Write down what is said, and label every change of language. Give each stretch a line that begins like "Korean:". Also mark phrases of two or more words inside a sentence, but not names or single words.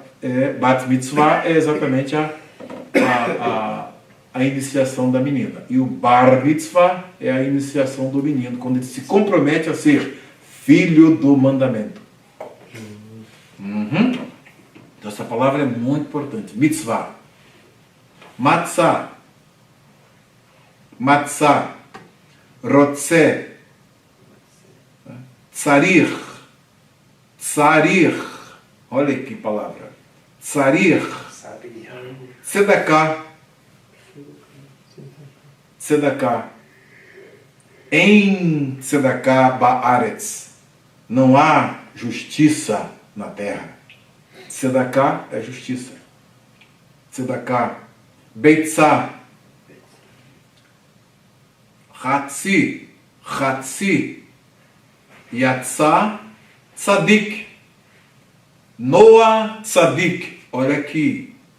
Hebrew: בת מצווה
Portuguese: é exatamente a iniciação da menina. E o
Hebrew: בר מצווה
Portuguese: é a iniciação do menino, quando ele se compromete a ser filho do mandamento. Então essa palavra é muito importante.
Hebrew: מצווה מצה מצה. רוצה צריר. Tsarir.
Portuguese: Olha que palavra.
Hebrew: Tsarir.
Portuguese: Sabia.
Hebrew: צדקה צדקה. אין צדקה בארץ.
Portuguese: Não há justiça na terra. Tzedakah é justiça.
Hebrew: Tzedakah. ביצה חצי. חצי יצא. צדיק נח צדיק.
Portuguese: Olha aqui.